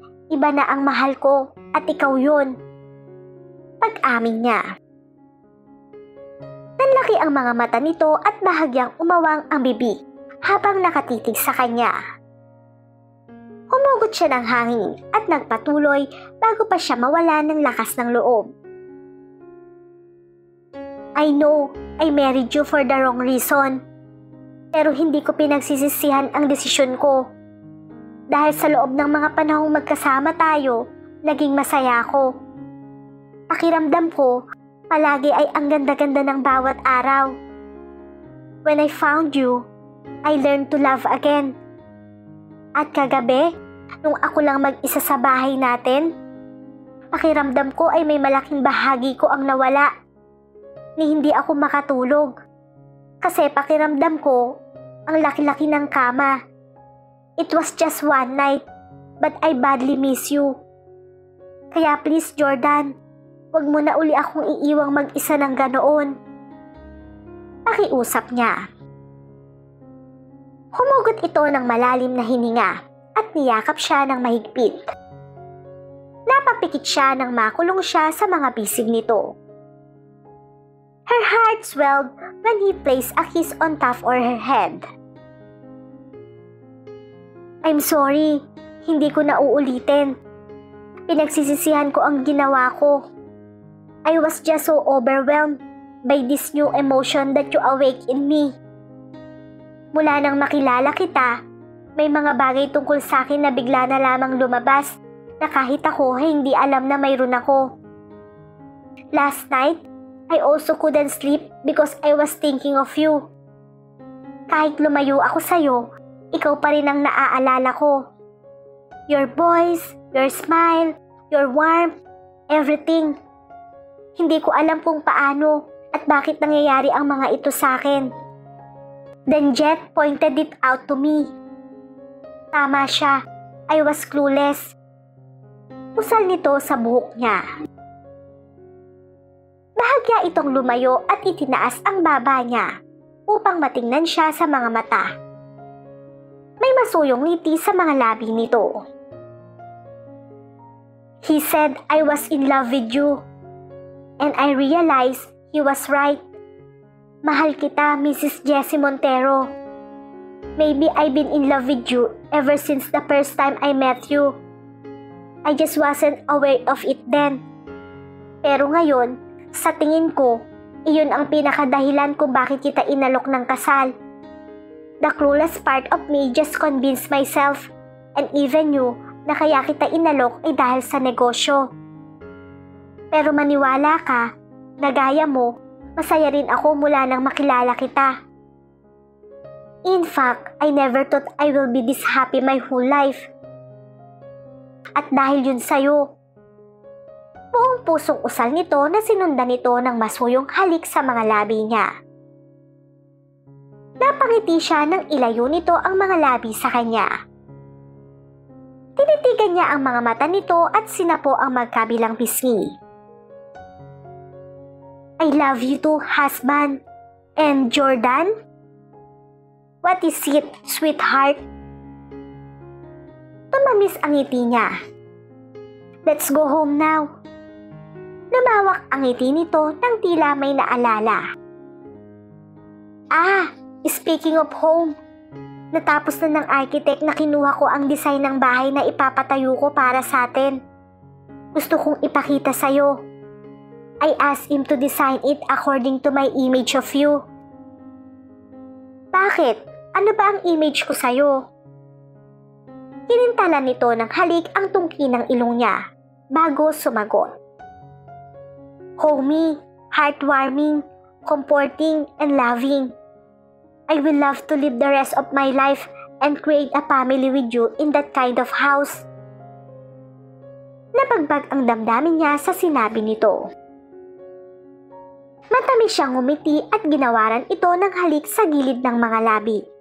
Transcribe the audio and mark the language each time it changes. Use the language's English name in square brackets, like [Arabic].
[Filipino] Iba na ang mahal ko at ikaw yon. Pag-amin niya. Nanlaki ang mga mata nito at bahagyang umawang ang bibig habang nakatitig sa kanya. Humugot siya ng hangin at nagpatuloy bago pa siya mawala ng lakas ng loob. [English] I know I married you for the wrong reason. [Filipino] Pero hindi ko pinagsisisihan ang desisyon ko. Dahil sa loob ng mga panahong magkasama tayo, naging masaya ako. Pakiramdam ko, palagi ay ang ganda-ganda ng bawat araw. [English] When I found you, I learned to love again. [Filipino] At kagabi, nung ako lang mag-isa sa bahay natin, pakiramdam ko ay may malaking bahagi ko ang nawala. Ni hindi ako makatulog. Kasi pakiramdam ko, ang laki-laki ng kama. [English] It was just one night, but I badly miss you. [Filipino] Kaya please Jordan, wag mo na uli akong iiwang mag-isa ng ganoon. Pakiusap niya. Humugot ito ng malalim na hininga at niyakap siya ng mahigpit. Napapikit siya nang makulong siya sa mga bisig nito. [English] Her heart swelled when he placed a kiss on top of her head. I'm sorry, [Filipino] hindi ko na uulitin. Pinagsisisihan ko ang ginawa ko. [English] I was just so overwhelmed by this new emotion that you awake in me. [Filipino] Mula nang makilala kita, may mga bagay tungkol sa akin na bigla na lamang lumabas na kahit ako ay hindi alam na mayroon ako. [English] Last night, I also couldn't sleep because I was thinking of you. [Filipino] Kahit lumayo ako sa'yo, ikaw pa rin ang naaalala ko. [English] Your voice, your smile, your warmth, everything. [Filipino] Hindi ko alam kung paano at bakit nangyayari ang mga ito sa akin. [English] Then Jet pointed it out to me. [Filipino] Tama siya. [English] I was clueless. [Filipino] Usal nito sa buhok niya. Bahagya itong lumayo at itinaas ang baba niya upang matingnan siya sa mga mata. May masuyong ngiti sa mga labi nito. [English] He said I was in love with you. And I realized he was right. [Filipino] Mahal kita, [English] Mrs. Jessie Montero. Maybe I've been in love with you ever since the first time I met you. I just wasn't aware of it then. [Filipino] Pero ngayon, sa tingin ko, iyon ang pinakadahilan kung bakit kita inalok ng kasal. [English] The cruelest part of me just convinced myself, and even you, [Filipino] na kaya kita inalok ay dahil sa negosyo. Pero maniwala ka, na gaya mo, masaya rin ako mula nang makilala kita. [English] In fact, I never thought I will be this happy my whole life. [Filipino] At dahil yun sa'yo, buong pusong usal nito na sinundan nito ng masuyong halik sa mga labi niya. Napangiti siya nang ilayo nito ang mga labi sa kanya. Tinitigan niya ang mga mata nito at sinapo ang magkabilang pisngi. [English] I love you too, husband. And Jordan? What is it, sweetheart? [Filipino] Tumamis ang ngiti niya. [English] Let's go home now. [Filipino] Lumawak ang ngiti nito nang tila may naalala. [English] Speaking of home, [Filipino] natapos na ng architect na kinuha ko ang design ng bahay na ipapatayo ko para sa atin. Gusto kong ipakita sa'yo. [English] I asked him to design it according to my image of you. [Filipino] Bakit? Ano ba ang image ko sa'yo? Kinintalan nito ng halik ang tungki ng ilong niya bago sumagot. [English] Homey, heartwarming, comforting, and loving. I will love to live the rest of my life and create a family with you in that kind of house. [Filipino] Napagbag ang damdamin niya sa sinabi nito. Matamis siyang ngumiti at ginawaran ito ng halik sa gilid ng mga labi.